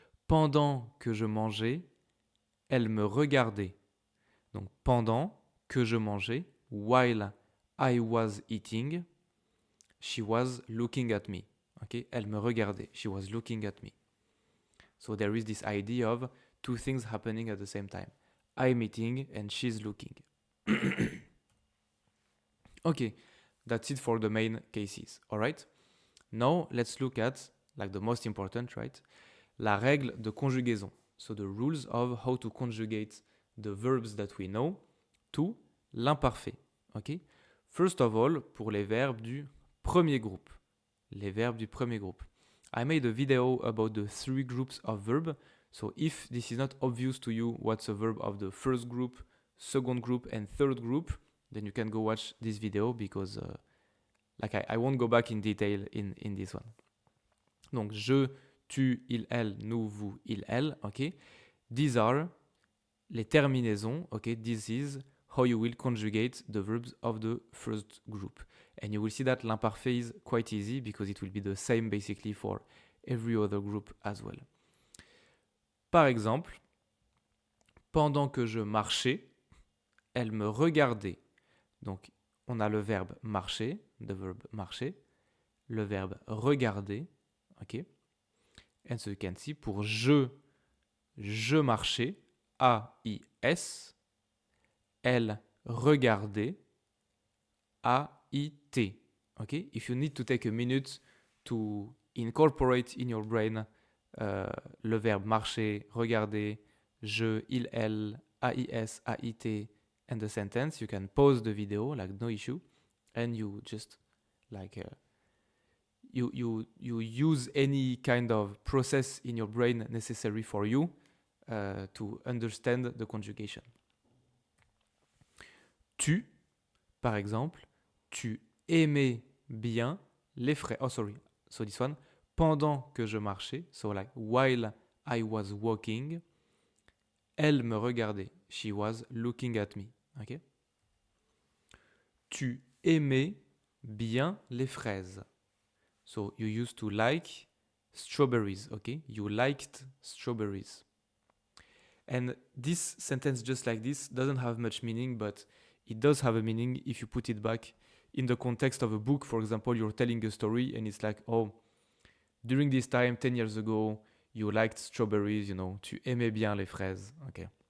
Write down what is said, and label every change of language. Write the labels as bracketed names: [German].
[French] pendant que je mangeais, elle me regardait. Donc, pendant que je mangeais, [English] while I was eating, she was looking at me. Okay? [French] Elle me regardait. [English] She was looking at me. So there is this idea of two things happening at the same time. I'm eating and she's looking. Okay, that's it for the main cases. All right? Now let's look at like the most important, right? [French] La règle de conjugaison. [English] So the rules of how to conjugate the verbs that we know to l'imparfait. Okay? First of all, [French] pour les verbes du premier groupe. Les verbes du premier groupe. [English] I made a video about the 3 groups of verb. So if this is not obvious to you what's a verb of the first group, second group, and third group, then you can go watch this video because I won't go back in detail in this one. [French] Donc je, tu, il, elle, nous, vous, il, elle. [English] Okay. These are les terminaisons. Okay. This is how you will conjugate the verbs of the first group. And you will see that l'imparfait is quite easy because it will be the same basically for every other group as well. [French] Par exemple, pendant que je marchais, elle me regardait. Donc, on a le verbe marcher, [English] the verb marcher, [French] le verbe regarder, ok? [English] And so you can see, [French] pour je marchais, [English] A-I-S, [French] elle regardait, [English] A-I-T, ok? If you need to take a minute to incorporate in your brain [French] le verbe marcher, regarder, [English] je, il, elle, A-I-S, A-I-T, and the sentence, you can pause the video, like no issue, and you just like you use any kind of process in your brain necessary for you to understand the conjugation. [French] Tu, par exemple, tu aimais bien les fraises. [English] Oh, sorry. So this one, [French] pendant que je marchais, [English] so like while I was walking, [French] elle me regardait. [English] She was looking at me. Okay? [French] Tu aimais bien les fraises. [English] So you used to like strawberries, okay? You liked strawberries. And this sentence just like this doesn't have much meaning, but it does have a meaning if you put it back in the context of a book. For example, you're telling a story and it's like, oh, during this time, 10 years ago, you liked strawberries, you know, [French] tu aimais bien les fraises, [English] okay?